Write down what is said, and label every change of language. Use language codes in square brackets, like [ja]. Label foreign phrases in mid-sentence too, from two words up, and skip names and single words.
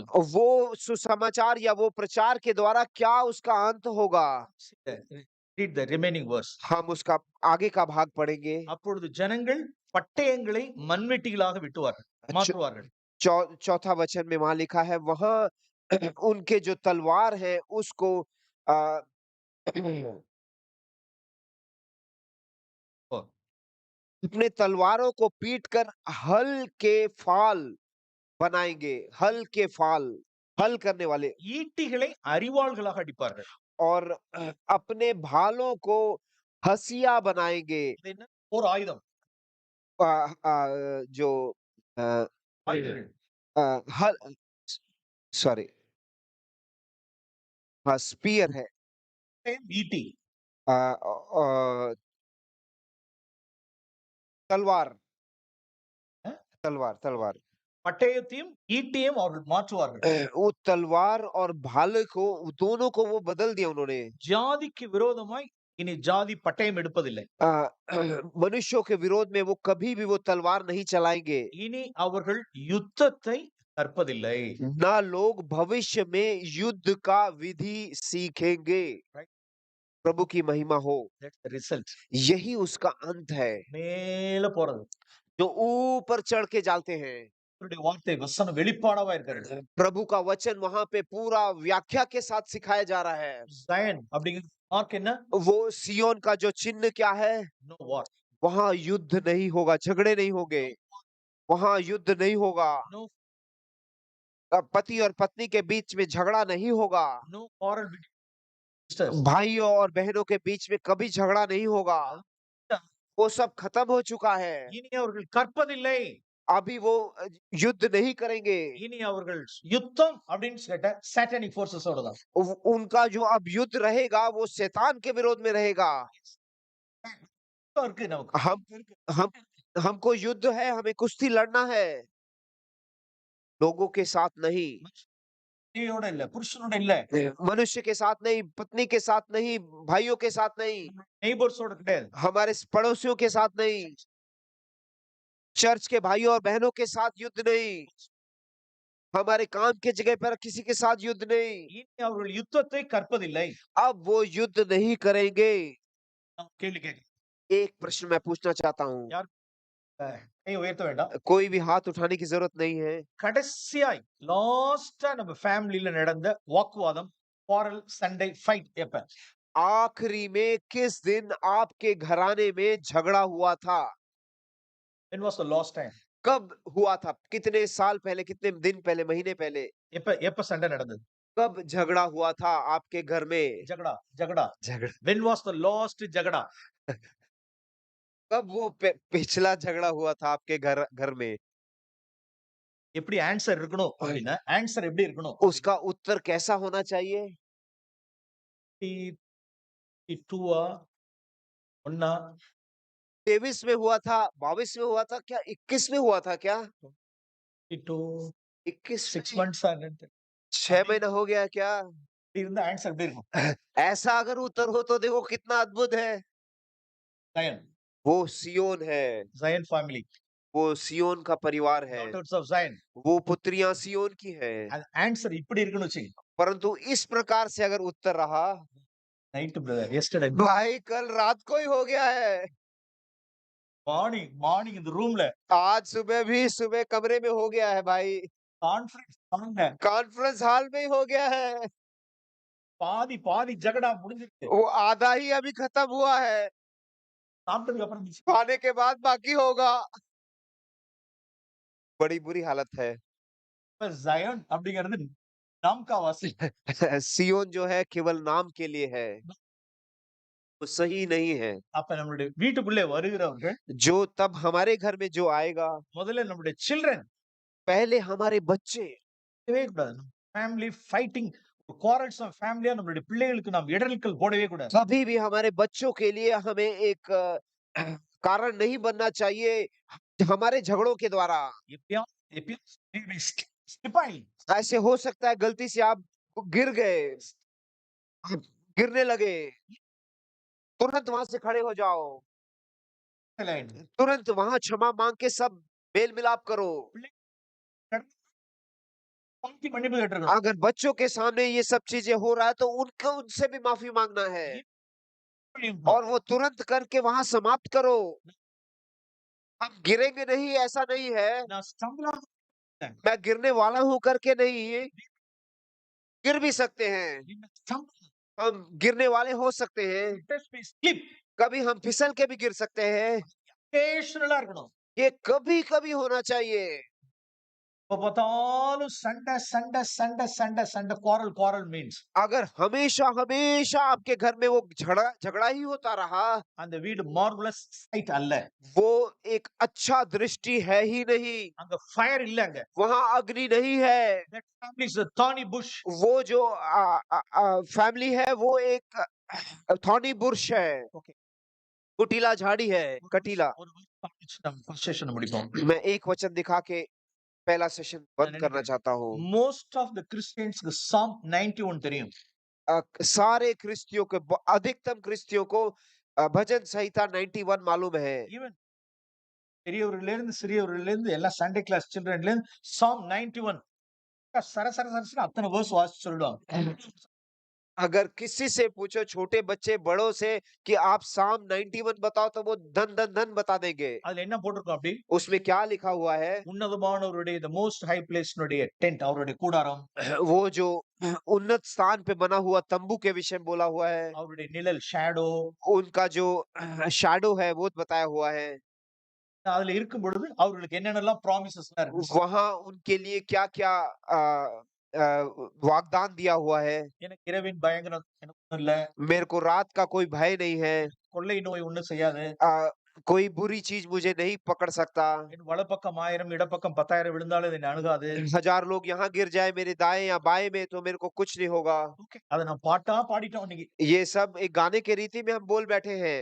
[hi] वो सुसमाचार या वो प्रचार के द्वारा क्या उसका अंत होगा? [en] read the remaining verse. [hi] हम उसका आगे का भाग पढ़ेंगे। [ta] அப்பொழுது ஜனங்கள் பட்டயங்களை மண்வெட்டிகளாக விட்டுவார்கள், மாற்றுவார்கள். [hi] चौथा वचन में वहां लिखा है, वहां उनके जो तलवार है उसको अपने तलवारों को पीटकर हल के फाल बनाएंगे। हल के फाल, हल करने वाले, [ta] ஈட்டிகளை அரிவாள்களாக அடிப்பார்கள். [hi] और अपने भालों को हसिया बनाएंगे। [ta] அது என்ன? ஒரு ஆயுதம். [hi] जो [ta] ஆயுதங்கள். [hi] हल, सॉरी, हाँ, स्पीयर है। [ta] ஈட்டி. [hi] तलवार, तलवार, तलवार। [ta] பட்டயத்தையும் ஈட்டியையும் அவர்கள் மாற்றுவார்கள். [hi] वो तलवार और भाले को, दोनों को वो बदल दिया उन्होंने। [ta] ஜாதிக்கு விரோதமாய் இனி ஜாதி பட்டயம் எடுப்பதில்லை. [hi] मनुष्यों के विरोध में वो कभी भी वो तलवार नहीं चलाएंगे। [ta] இனி அவர்கள் யுத்தத்தை கற்பதில்லை. [hi] ना लोग भविष्य में युद्ध का विधि सीखेंगे। प्रभु की महिमा हो। [en] That's the result. [hi] यही उसका अंत है, [ta] மேல போறது. [hi] जो ऊपर चढ़ के जाते हैं। [ta] அவருடைய வார்த்தை வசனம் வெளிப்பாடாவா இருக்கிறது. [hi] प्रभु का वचन वहां पे पूरा व्याख्या के साथ सिखाया जा रहा है। [ta] ஜயன் அப்படிங்கிறது மார்க் என்ன? [hi] वो सियोन का जो चिन्ह क्या है? [en] No war. [hi] वहां युद्ध नहीं होगा, झगड़े नहीं होंगे, वहां युद्ध नहीं होगा, [en] No, [hi] पति और पत्नी के बीच में झगड़ा नहीं होगा, [en] no quarrel between sisters. [hi] भाइयों और बहनों के बीच में कभी झगड़ा नहीं होगा। वो सब खत्म हो चुका है। [ta] இனி அவர்கள் கற்பதில்லை. [hi] अभी वो युद्ध नहीं करेंगे। [ta] இனி அவர்கள் யுத்தம் அப்படின்னு கேட்ட [en] satanic forcesோட [ta] தான். [hi] उनका जो अब युद्ध रहेगा वो शैतान के विरोध में रहेगा। [ta] இருக்கு நமக்கு. [hi] हमको युद्ध है, हमें कुश्ती लड़ना है, लोगों के साथ नहीं, [ta] ஸ்திரியோட இல்ல, புருஷனோட இல்ல, [hi] मनुष्य के साथ नहीं, पत्नी के साथ नहीं, भाइयों के साथ नहीं, [ta] நெய்பர்ஸோட கிடையாது. [hi] हमारे पड़ोसियों के साथ नहीं, चर्च के भाइयों और बहनों के साथ युद्ध नहीं, हमारे काम के जगह पर किसी के साथ युद्ध नहीं। [ta] இனி அவர்கள் யுத்தத்தை கற்பதில்லை. [hi] अब वो युद्ध नहीं करेंगे। [ta] கேள்வி கேட்க. [hi] एक प्रश्न मैं पूछना चाहता हूँ। [ta] கை உயர்த்த வேண்டாம். [hi] कोई भी हाथ उठाने की जरूरत नहीं है। [ta] கடைசியாய் லாஸ்டா நம்ம ஃபேமிலில நடந்த வாக்குவாதம், quarrel, சண்டை, ஃபைட் எப்ப? [hi] आखिरी में किस दिन आपके घराने में झगड़ा हुआ था? [en] When was the last time? [hi] कब हुआ था? कितने साल पहले, कितने दिन पहले, महीने पहले? [ta] எப்ப எப்ப சண்டை நடந்தது? [hi] कब झगड़ा हुआ था आपके घर में? झगड़ा झगड़ा झगड़ा [en] When was the last झगड़ा? [hi] कब वो पिछला झगड़ा हुआ था आपके घर में? [ta] எப்படி ஆன்சர் இருக்கணும் அப்படின்னா ஆன்சர் எப்படி இருக்கணும்? [hi] उसका उत्तर कैसा होना चाहिए? 22 1 23 में हुआ था, 22 में हुआ था क्या, 21 में हुआ था क्या? 22 21 [en] 6 months [hi] 6 महीना हो गया क्या? [ta] இருந்தா ஆன்சர் எப்படி இருக்கும்? [hi] ऐसा अगर उत्तर हो तो देखो कितना अद्भुत है। [ta] ஜயன் [hi] वो सियोन है, [ta] ஜயன் ஃபேமிலி, [hi] वो सियोन का परिवार है, [en] daughters of Zion. [hi] वो पुत्रियां सियोन की है। [ta] ஆன்சர் இப்படி இருக்குன்னு வச்சுங்க. [hi] परंतु इस प्रकार से अगर उत्तर रहा, [en] night brother yesterday [hi] भाई कल रात को ही हो गया है। [ta] மார்னிங் இந்த ரூம்ல [hi] आज सुबह भी सुबह कमरे में हो गया है भाई, [en] conference hallல [hi] कॉन्फ्रेंस हॉल में ही हो गया है। [ta] பாதி ஜகடா முடிஞ்சிருக்கு. [hi] वो आधा ही अभी खत्म हुआ है, [ta] சாப்பிட்டதுக்கு அப்புறம் மிச்சம் [hi] खाने के बाद बाकी होगा। बड़ी बुरी हालत है। [ta] ஜயன் அப்படிங்கிறது [hi] नाम का वासी. सियोन जो है केवल नाम के लिए है, वो सही नहीं है। [ta] அப்ப நம்மளுடைய வீட்டுக்குள்ளே வருகிறவர்கள் [hi] जो तब हमारे घर में जो आएगा, [ta] முதல்ல நம்மளுடைய சில்ட்ரன் [hi] पहले हमारे बच्चे, [ta] இருக்கவே கூடாது. [en] family fighting quarrels of familyஆ [ta] நம்மளுடைய பிள்ளைகளுக்கு நாம் இடரல்கள் போடவே கூடாது. [hi] कभी भी हमारे बच्चों के लिए हमें एक कारण नहीं बनना चाहिए हमारे झगड़ों के द्वारा। [ta] எப்பயும் ஸ்லிப் ஆகி [hi] ऐसे हो सकता है गलती से आप गिर गए, आप गिरने लगे, तुरंत वहां से खड़े हो जाओ, तुरंत वहां क्षमा मांग के सब मेल मिलाप करो। [ta] மன்னிப்பு கேட்டிருக்கணும். [hi] अगर बच्चों के सामने ये सब चीजें हो रहा है तो उनको उनसे भी माफी मांगना है और वो तुरंत करके वहां समाप्त करो। हम गिरेंगे नहीं ऐसा नहीं है, [ta] நான் stumble ஆக [hi] मैं गिरने वाला हूं करके नहीं, गिर भी सकते हैं, हम गिरने वाले हो सकते हैं, [ta] ஸ்லிப் [hi] कभी हम फिसल के भी गिर सकते हैं। [ta] occasional-ஆ இருக்கணும். [hi] ये कभी कभी होना चाहिए। [ta] எப்ப பார்த்தாலும் சண்டை [en] quarrel means [hi] अगर हमेशा हमेशा आपके घर में वो झगड़ा ही होता रहा, [ta] அந்த வீடு [en] marvelous sight [ta] அல்ல. [hi] वो एक अच्छा दृष्टि है ही नहीं, [ta] அங்க ஃபயர் இல்ல. அங்க [hi] वहां अग्नि नहीं है। [en] that family is a thorny bush. [hi] वो जो फैमिली है वो एक [en] thorny bush [hi] है, [en] Okay. [hi] कुटीला झाड़ी है, कटीला। [ta] ஒரு [en] first session [ta] முடிப்போம். [hi] मैं एक वचन दिखा के पहला सेशन बंद करना चाहता हूँ। [en] most of the Christians [ta] க்கு Psalm 91 தெரியும். [hi] सारे क्रिस्तियों को, अधिकतम क्रिस्तियों को भजन संहिता 91 मालूम है। [ta] ஈவன் பெரியவர்ல இருந்து சிறியவர்ல இருந்து எல்லா [en] Sunday class childrenல [ta] இருந்து Psalm 91 சர அத்தனை வேர்ஸ் வாசிச்சு சொல்லுவாங்க. [hi] अगर किसी से पूछो छोटे बच्चे बड़ों से कि आप साम 91 बताओ तो वो धन धन धन बता देंगे। [ta] அதுல என்ன போட்டிருக்கும் அப்படி? [hi] उसमें क्या लिखा हुआ है? [ta] உன்னதமானவருடைய [en] the most high place [ta] னுடைய டென்ட் அவருடைய கூடாரம், [hi] वो जो उन्नत स्थान पे बना हुआ तंबू के विषय में बोला हुआ है, [ta] அவருடைய நிழல் ஷேடோ, [hi] उनका जो शैडो है वो बताया हुआ है। [ta] அதுல இருக்கும் பொழுது அவர்களுக்கு என்னென்னலாம் ப்ராமிசஸ் இருக்கு, [hi] वहां उनके लिए क्या क्या वागदान दिया हुआ है। [ta] எனக்கு இரவின் பயங்கரம் எனக்கு ஒண்ணும் இல்ல, [hi] मेरे को रात का कोई भय नहीं है, [ta] கொள்ளை நோய் ஒண்ணும் செய்யாது, [hi] कोई बुरी चीज मुझे नहीं पकड़ सकता, [ta] என் வலப்பக்கம் 1000 இடப்பக்கம் 10,000 விழுந்தாலும் என்னை அணுகாது. [hi] 1000 लोग यहाँ गिर जाए मेरे दाएं या बाएं में तो मेरे को कुछ नहीं होगा। [ta] ஓகே, அத நான் பாட்டா பாடிட்டோம் இன்னைக்கு. [hi] ये सब एक गाने के रीति में हम बोल बैठे हैं,